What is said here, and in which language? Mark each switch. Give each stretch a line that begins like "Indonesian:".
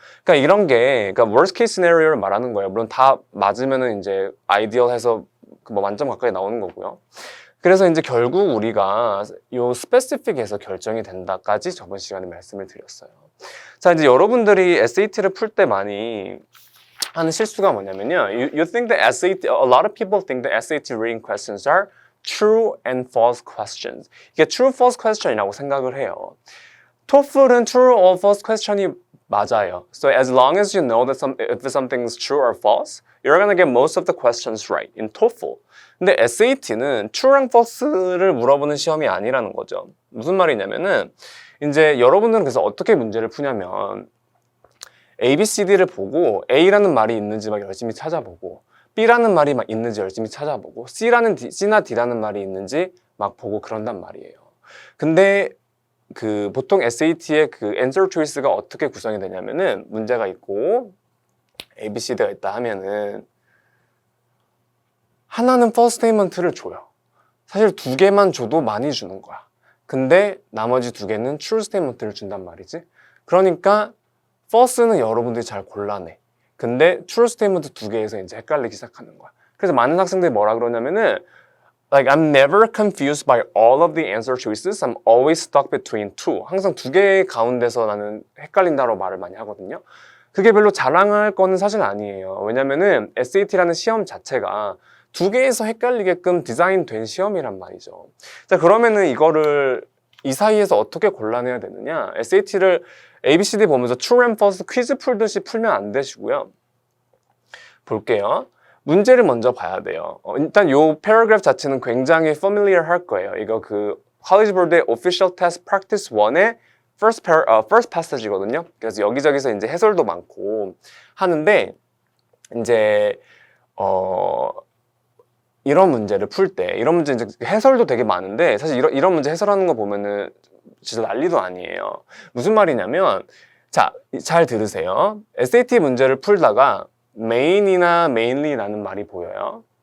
Korean: 그러니까 이런 게 그러니까 worst case scenario를 말하는 거예요. 물론 다 맞으면은 이제 ideal해서 뭐 만점 가까이 나오는 거고요. 그래서 이제 결국 우리가 요 specific에서 결정이 된다까지 저번 시간에 말씀을 드렸어요. 자, 이제 여러분들이 SAT를 풀 때 많이 하는 실수가 뭐냐면요.
English: You think that SAT, a lot of people think that SAT reading questions are true and false questions.
Korean: 이게 true, false question이라고 생각을 해요. TOEFL은 true or false question이 맞아요.
English: So as long as you know that if something is true or false, you're gonna get most of the questions right in TOEFL.
Korean: 근데 SAT는 true랑 false를 물어보는 시험이 아니라는 거죠. 무슨 말이냐면은 이제 여러분들은 그래서 어떻게 문제를 푸냐면 A, B, C, D를 보고 A라는 말이 있는지 막 열심히 찾아보고 B라는 말이 막 있는지 열심히 찾아보고 C나 D라는 말이 있는지 막 보고 그런단 말이에요. 근데 그 보통 SAT의 그 answer choice가 어떻게 구성이 되냐면은 문제가 있고 A, B, C, D가 있다 하면은 하나는 false statement를 줘요. 사실 2개만 줘도 많이 주는 거야. 근데 나머지 2개는 true statement를 준단 말이지. 그러니까 false는 여러분들이 잘 골라내. 근데 true statement 2개에서 이제 헷갈리기 시작하는 거야. 그래서 많은 학생들이 뭐라 그러냐면은
English: like I'm never confused by all of the answer choices. I'm always stuck between two.
Korean: 항상 2개 가운데서 나는 헷갈린다고 말을 많이 하거든요. 그게 별로 자랑할 거는 사실 아니에요. 왜냐면은 SAT라는 시험 자체가 2개에서 헷갈리게끔 디자인된 시험이란 말이죠. 자, 그러면은 이거를 이 사이에서 어떻게 골라내야 되느냐? SAT를 ABCD 보면서 true and false 퀴즈 풀듯이 풀면 안 되시고요. 볼게요. 문제를 먼저 봐야 돼요. 일단 요 패러그래프 자체는 굉장히 familiar 할 거예요. 이거 그 College Board의 Official Test Practice 1의 first passage거든요. 그래서 여기저기서 이제 해설도 많고 하는데 이제 이런 문제를 풀 때 이런 문제 이제 해설도 되게 많은데 사실 이런 문제 해설하는 거 보면은 진짜 난리도 아니에요. 무슨 말이냐면 자, 잘 들으세요. SAT 문제를 풀다가 main이나 mainly라는 말이 보여요.